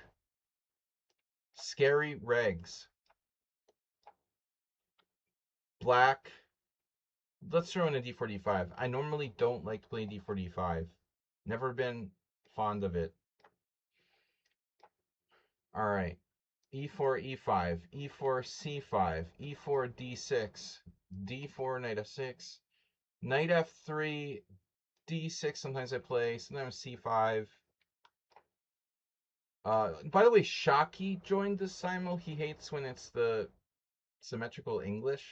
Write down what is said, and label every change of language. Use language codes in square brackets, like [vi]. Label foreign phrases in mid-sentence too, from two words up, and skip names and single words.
[en] Scary regs. Black. Let's throw in a D4, D5. I normally don't like to play D4, D5. Never been fond of it. Alright. E4, E5. E4, C5. E4, D6. D4, knight F6, knight F3, D6. Sometimes I play. Sometimes C5. By the way, Shockey joined the Simul. He hates when it's the symmetrical English.